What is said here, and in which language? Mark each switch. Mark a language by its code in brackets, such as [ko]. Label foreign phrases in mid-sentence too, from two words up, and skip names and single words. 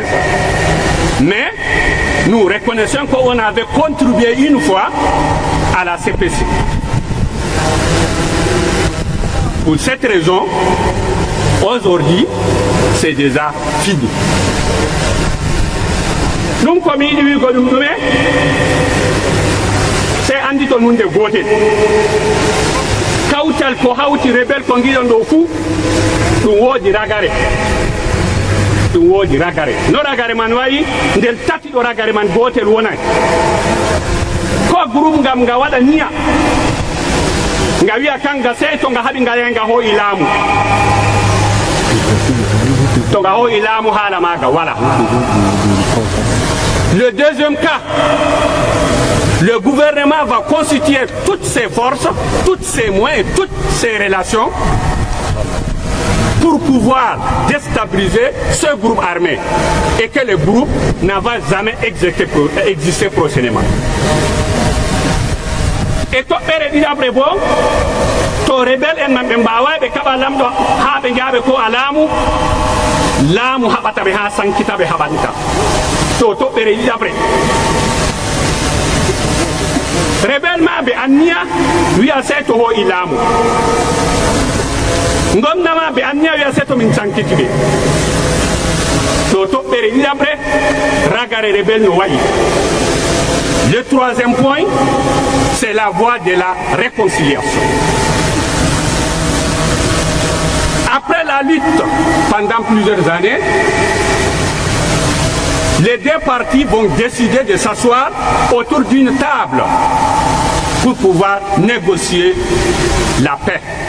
[fr] Mais nous reconnaissons qu'on avait contribué une fois à la CPC. Pour cette raison, aujourd'hui, c'est déjà fini. Nous, comme il dit que nous c'est Andy Tonun de Gote. [ff] Kautal ko hauti rebel ko ngido ndo fu ɗum woodi ragare no ragare man wayi nder tati ɗo ragare man gotel wonay ko groupe ngam nga waɗa niya nga wiya kanga sey to nga haɓi nga yenga hoyi laamu to nga hoyi laamu haala maga wala. [fr] Le deuxième cas, le gouvernement va constituer toutes ses forces, tous ses moyens, toutes ses relations pour pouvoir déstabiliser ce groupe armé et que le groupe ne va jamais exister prochainement. [ff] Et to ɓere ɗiɗaɓre bo to rebelle en man ɓe mbawa ɓe kaɓa lamɗo ha ɓe jaaɓe ko a laamu haɓata ɓe ha sankita ɓe haɓanta to toɓɓere ɗiɗaɓre rebelle ma ɓe anniya wiya sey to hoyi laamu gomnama ɓe anniya wiya sey to min sankiti ɓe to toɓɓere ɗiɗaɓre ragare rebelle no waɗi. [fr] Le troisième point, c'est la voie de la réconciliation. Après la lutte pendant plusieurs années, les deux parties vont décider de s'asseoir autour d'une table pour pouvoir négocier la paix.